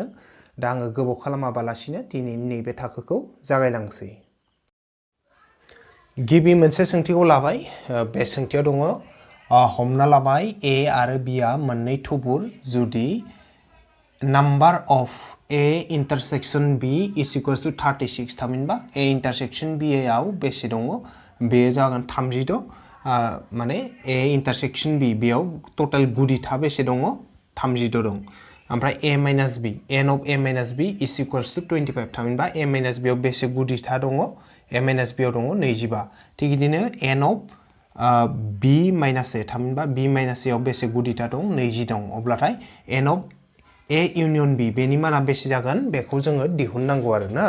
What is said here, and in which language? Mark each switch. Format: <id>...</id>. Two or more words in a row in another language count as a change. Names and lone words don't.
<brx>दा आङो गोबाव खालामाबालासिनो दिनैनि नैबे थाखोखौ जागायलांसै। गिबि मोनसे सोंथिखौ लाबाय। बे सोंथियाव दङ हमना लाबाय ए आरो बि आ मोननै थुबुर जुदि</brx> <en>number of A intersection B is equals to</en> <brx>36 थामहिनबा</brx> <en>A intersection B</en> <brx>आव बेसे दङ बेयो जागोन 32। माने</brx> <en>A intersection B</en> <brx>बेयाव टोटल गुदिथा बेसे दङ 32 दं। ओमफ्राय</brx> <en>A minus B n of A minus B is equals to</en> <brx>25 थामहिनबा</brx> <en>A minus B</en> <brx>आव बेसे गुदिथा दङ</brx> <en>A minus B</en> <brx>आव दङ 25। थिग बिदिनो</brx> <en>n of B minus A</en> <brx>थामहिनबा</brx> <en>B minus A</en> <brx>आव बेसे गुदिथा दं 20 दं। अब्लाथाय</brx> <en>n of A union B</en> <brx>बेनि माना बेसे जागोन बेखौ जोङो दिहुननांगौ आरो ना।</brx>